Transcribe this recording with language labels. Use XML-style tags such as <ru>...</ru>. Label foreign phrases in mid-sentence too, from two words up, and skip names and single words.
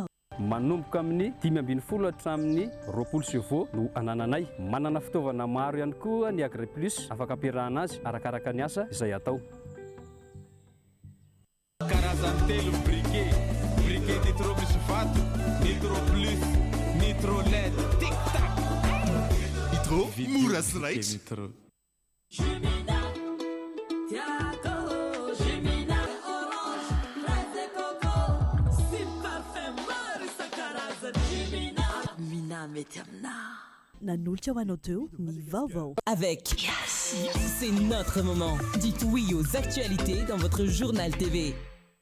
<mg>Manomboka amin'ny 520 hatramin'ny 20 chevaux no anananay. Manana fitaovana maro ihany koa ny Agri Plus afaka ampiarahana azy arakaraka ny asa izay atao. Karazany telo briquet, briquet nitro misy vato, nitro plus, nitro LED, tic tac. Nitro mora sy raitra. Jumina, Tiago, Jumina, orange,</mg> <fr>fraise et coco, style parfum</fr> <mg>maro isan-karazany. Jumina, Mina mety amina. Nanolotra ho anao teo ny vaovao.</mg> <fr>Avec Yassy, c'est notre moment. Dites oui aux actualités dans votre journal TV.</fr>